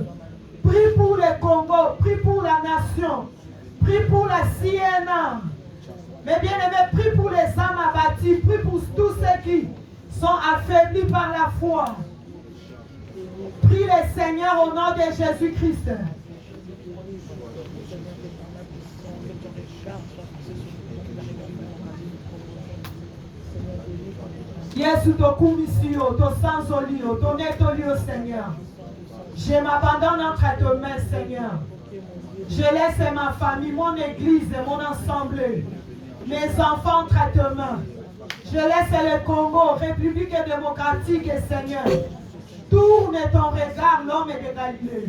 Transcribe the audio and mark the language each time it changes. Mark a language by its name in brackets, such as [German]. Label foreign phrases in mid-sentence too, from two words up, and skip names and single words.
[French] Prie pour le Congo, prie pour la nation, prie pour la Siena. Mais bien aimé, prie pour les âmes abattues, prie pour tous ceux qui sont affaiblis par la foi. Prie le Seigneur au nom de Jésus-Christ. [Lingala] Yesu tokumisio, to sanzolio, to netolio, [French] Seigneur. Je m'abandonne entre tes mains, Seigneur. Je laisse ma famille, mon église, mon assemblée, mes enfants entre tes mains. Je laisse le Congo, République démocratique, Seigneur. Tourne ton regard, l'homme de Galilée.